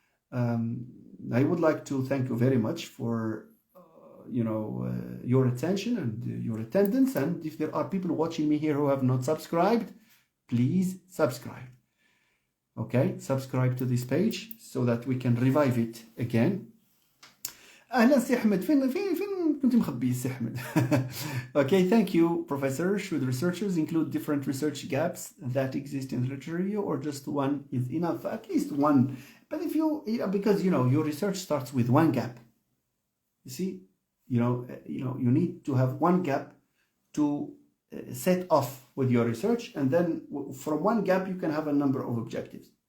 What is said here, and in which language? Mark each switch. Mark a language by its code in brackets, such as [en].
[en] I would like to thank you very much for your attention and your attendance. And if there are people watching me here who have not subscribed, please subscribe. Okay, subscribe to this page so that we can revive it again. [ar] أهلا سي أحمد فين كنت مخبي سي أحمد. [en] Okay, thank you, Professor. Should researchers include different research gaps that exist in the literature, or just one is enough? At least one. But if because your research starts with one gap. You see, you need to have one gap to set off with your research, and then from one gap you can have a number of objectives.